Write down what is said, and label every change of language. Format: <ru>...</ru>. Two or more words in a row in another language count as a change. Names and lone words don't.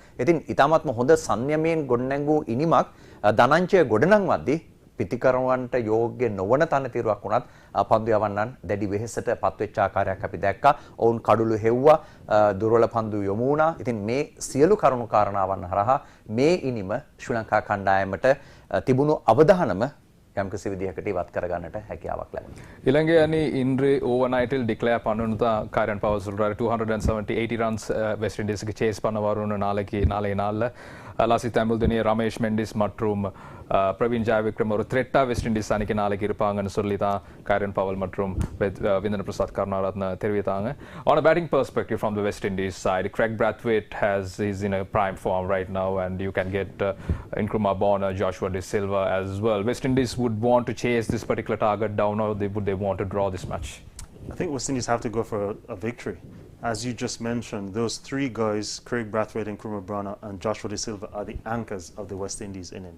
<si>ඉතින් ඊටමත්ම හොඳ සංයමයෙන් ගොඩනැගූ ඉනිමක් ධනංජය ගොඩනංවද්දී පිටිකරුවන්ට යෝග්‍ය නොවන තනතිරුවක් වුණත් පන්දු යවන්නන් දැඩි වෙහෙසට පත්වෙච්ච ආකාරයක් අපි දැක්කා. ඔවුන් කඩුළු හෙව්වා, දුර්වල පන්දු යොමු වුණා. ඉතින් මේ සියලු කරුණු කාරණාවන් හරහා මේ ඉනිම ශ්‍රී ලංකා කණ්ඩායමට තිබුණු අවධානම යම්කිසි විදිහකට ඉවත් කරගන්නට හැකියාවක් ලැබුණා.</si> <ta>இலங்கை அணி இன்று</ta> <en>over nightil</en> <ta>டிக்ளேர் பண்ணணும் தான் கீரன் பவல் சொல்றாரு. 280 ரன்ஸ் வெஸ்ட் இண்டீஸுக்கு சேஸ் பண்ண வரும்னு நாளைய நாளில் லசித் அம்புல்தெனிய ரமேஷ் மெண்டிஸ் மற்றும் பிரவீன் ஜெயவிக்ரம் ஒரு த்ரெட்டா வெஸ்ட் இண்டீஸ் அணிக்கு நாளைக்கு இருப்பாங்கன்னு சொல்லி தான் கீரன் பவல் மற்றும் விந்தன பிரசாத் கருணாரத்ன தெரிவித்தாங்க.</ta> <en>On a batting perspective from the West Indies side, Craig Brathwaite is in a prime form right now, and you can get Nkrumah Bonner, Joshua De Silva as well. West Indies would want to chase this particular target down, or would they want to draw this match? I think West Indies have to go for a victory. As you just mentioned, those three guys, Craig Brathwaite, Nkrumah Bonner and Joshua De Silva, are the anchors of the West Indies innings.</en>